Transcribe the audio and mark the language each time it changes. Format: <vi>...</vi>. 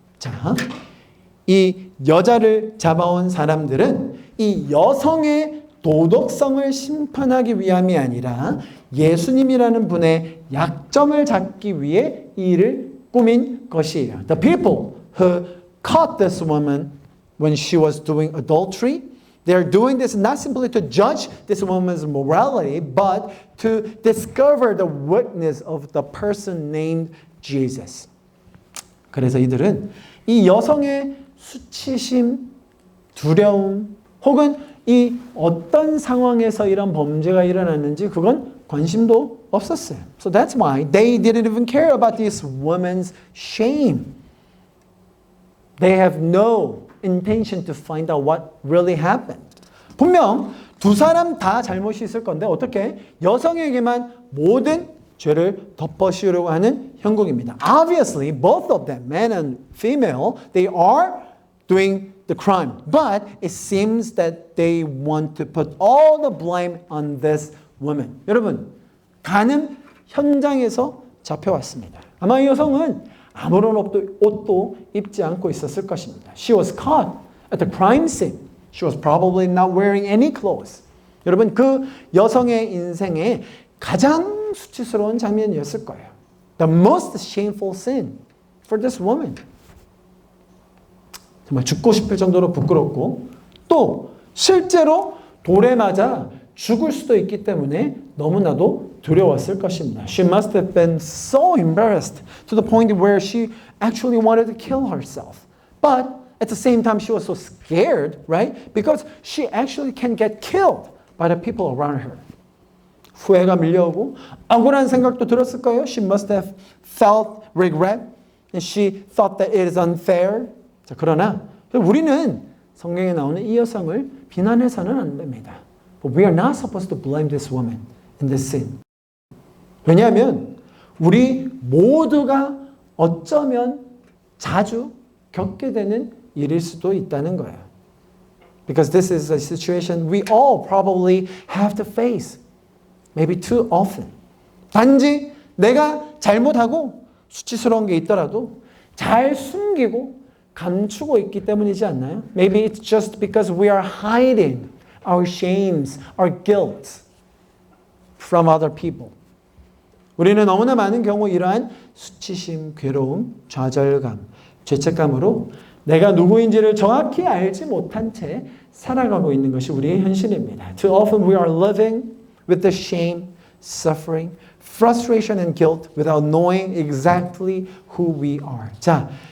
<ko>자, 이 여자를 잡아온 사람들은 이 여성의 도덕성을 심판하기 위함이 아니라 예수님이라는 분의 약점을 잡기 위해 이 일을 꾸민 것이에요.</ko> <en>The people who caught this woman when she was doing adultery, they are doing this not simply to judge this woman's morality, but to discover the witness of the person named Jesus.</en> <ko>그래서 이들은 이 여성의 수치심, 두려움, 혹은 이 어떤 상황에서 이런 범죄가 일어났는지 그건 관심도 없었어요.</ko> <en>So that's why they didn't even care about this woman's shame. They have no intention to find out what really happened.</en> <ko>분명 두 사람 다 잘못이 있을 건데 어떻게 여성에게만 모든 죄를 덮어씌우려고 하는 형국입니다.</ko> <en>Obviously, both of them, man and female, they are doing the crime. But it seems that they want to put all the blame on this woman.</en> <ko>여러분, 간음 현장에서 잡혀왔습니다. 아마 이 여성은 아무런 옷도 입지 않고 있었을 것입니다.</ko> <en>She was caught at the crime scene. She was probably not wearing any clothes.</en> <ko>여러분, 그 여성의 인생에 가장 수치스러운 장면이었을 거예요.</ko> <en>The most shameful sin for this woman.</en> <ko>정말 죽고 싶을 정도로 부끄럽고 또 실제로 돌에 맞아 죽을 수도 있기 때문에 너무나도 두려웠을 것입니다.</ko> <en>She must have been so embarrassed to the point where she actually wanted to kill herself. But at the same time she was so scared, right? Because she actually can get killed by the people around her.</en> <ko>후회가 밀려오고 억울한 생각도 들었을 거예요.</ko> <en>She must have felt regret and she thought that it is unfair.</en> <ko>자, 그러나 우리는 성경에 나오는 이 여성을 비난해서는 안 됩니다.</ko> <en>But we are not supposed to blame this woman in this sin.</en> <ko>왜냐하면 우리 모두가 어쩌면 자주 겪게 되는 일일 수도 있다는 거예요.</ko> <en>Because this is a situation we all probably have to face. Maybe too often.</en> <ko>단지 내가 잘못하고 수치스러운 게 있더라도 잘 숨기고 감추고 있기 때문이지 않나요?</ko> <en>Maybe it's just because we are hiding our shames, our guilt from other people.</en> <ko>우리는 너무나 많은 경우 이러한 수치심, 괴로움, 좌절감, 죄책감으로 내가 누구인지를 정확히 알지 못한 채 살아가고 있는 것이 우리의 현실입니다.</ko> <en>Too often we are living with the shame, suffering, frustration and guilt without knowing exactly who we are. 자,</en>